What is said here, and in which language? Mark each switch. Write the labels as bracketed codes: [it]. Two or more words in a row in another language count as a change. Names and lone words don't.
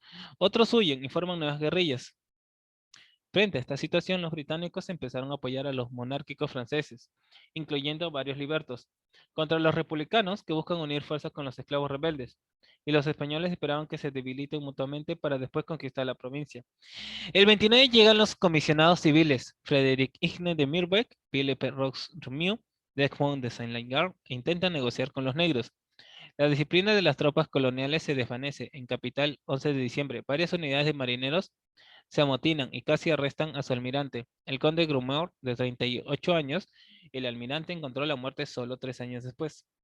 [es] Otros huyen y forman nuevas guerrillas. Frente a esta situación, los británicos empezaron a apoyar a los monárquicos franceses, incluyendo varios libertos, contra los republicanos que buscan unir fuerzas con los esclavos rebeldes, y los españoles esperaban que se debiliten mutuamente para después conquistar la provincia. El 29 llegan los comisionados civiles, Frédéric Igne de Mirbeck, Philippe Roux-Rumieux, Desmond de Saint-Lingard, e intentan negociar con los negros. La disciplina de las tropas coloniales se desvanece. En capital, 11 de diciembre, varias unidades de marineros se amotinan y casi arrestan a su almirante. El conde Grumor, de 38 años, el almirante encontró la muerte solo 3 años después.